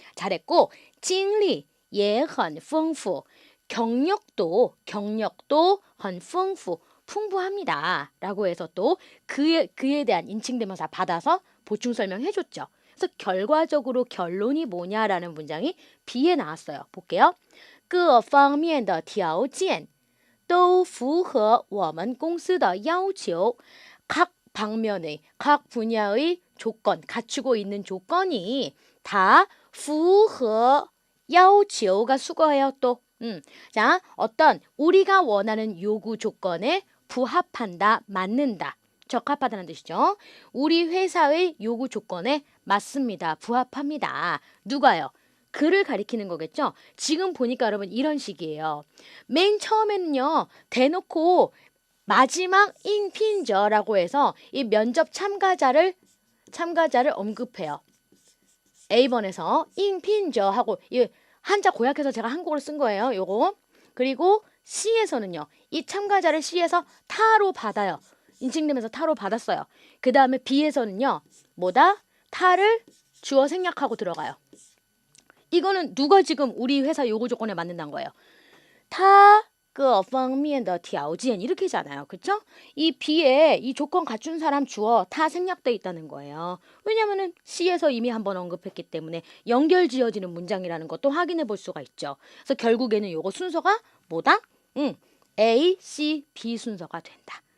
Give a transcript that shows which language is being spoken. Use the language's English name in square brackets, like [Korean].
[Korean] 잘했고 [Chinese] 经历也很丰富. [Korean] 경력도 [Chinese] 很丰富. [Korean] 풍부합니다. 라고 해서 또 그에 대한 인칭대명사 받아서 보충 설명해줬죠. 그래서 결과적으로 결론이 뭐냐라는 문장이 B에 나왔어요. 볼게요. [Chinese] 各方面的条件都符合我们公司的要求. [Korean] 각 방면의, 각 분야의 조건, 갖추고 있는 조건이 다 [Chinese] 符合要求 [Korean] 가 수거해요 또. 자, 어떤 우리가 원하는 요구 조건에 부합한다, 맞는다, 적합하다는 뜻이죠. 우리 회사의 요구 조건에 맞습니다, 부합합니다. 누가요? 그를 가리키는 거겠죠. 지금 보니까 여러분 이런 식이에요. 맨 처음에는요. 대놓고 마지막 인핀저라고 해서 이 면접 참가자를 언급해요. A번에서 인핀저 하고 이 한자 고약해서 제가 한국어로 쓴 거예요. 요거. 그리고 C에서는요. 이 참가자를 C에서 타로 받아요. 인칭되면서 타로 받았어요. 그 다음에 B에서는요. 뭐다? 타를 주어 생략하고 들어가요. 이거는 누가 지금 우리 회사 요구 조건에 맞는다는 거예요. 타, [Chinese] 各方面的条件 [Korean] 이렇게잖아요. 그렇죠? 이 B에 이 조건 갖춘 사람 주어 다 생략돼 있다는 거예요. 왜냐면은 C에서 이미 한번 언급했기 때문에 연결 지어지는 문장이라는 것도 확인해 볼 수가 있죠. 그래서 결국에는 요거 순서가 뭐다? A, C, B 순서가 된다.